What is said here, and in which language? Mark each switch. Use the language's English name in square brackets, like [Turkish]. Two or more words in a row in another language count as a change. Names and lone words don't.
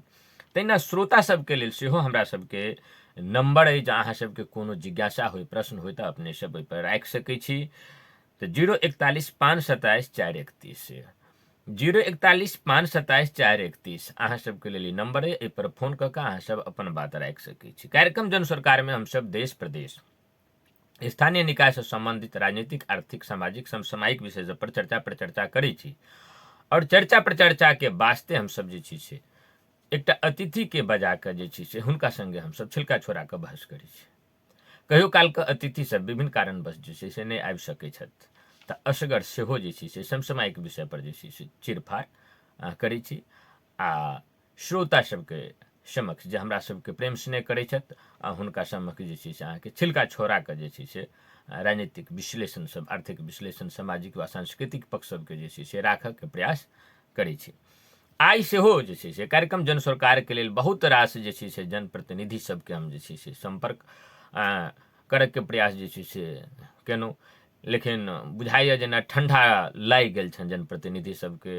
[Maithili] तहिना श्रोता सबके लेल सेहो हमरा सबके नंबर है, जहाँ अहाँ सबके कोनो जिज्ञासा होय, प्रश्न होय, तो अपने सब ओहि पर राखि सकै छी। तो 041 527 431 041 527 431 अहाँ सबके लेल नंबर है। एहि पर फोन कऽ अहाँ सब अपन बात राखि सकै छी। कार्यक्रम जन सरकार में हम सब देश प्रदेश स्थानीय निकाय से संबंधित राजनीतिक, आर्थिक, सामाजिक, समसामयिक विषय पर चर्चा प्रचर्चा करै छी। और चर्चा प्रचर्चा के वास्ते हम सब जे छी से एकटा अतिथि के बजा के जे छी से हुनका संगे हम सब छिलका छोड़ा के बहस करै छी। कहियो काल के अतिथि सब विभिन्न कारणवश जे छै से नहीं आबि सकै छथि, तऽ असगर सेहो जे छै से समसामयिक विषय पर जे छै से चिरफाड़ करै छी आ श्रोता सबके समक्ष जे हमरा सबके प्रेम स्नेह करै छथि हुनका समक्ष जे छै से अहाँके छिलका छोड़ा के जे छै से राजनीतिक विश्लेषण सब, आर्थिक विश्लेषण, सामाजिक व सांस्कृतिक पक्ष सबके जे छै से राखऽ के प्रयास करै छी। आइ सेहो जे छै से कार्यक्रम जन सरकार के लेल बहुत रास जे छै से जनप्रतिनिधि सबके हम जे छै से संपर्क करऽ के प्रयास जे छै से केलहुँ, लेकिन बुझाइए जेना ठंडा लागि गेल छनि जनप्रतिनिधि सबके।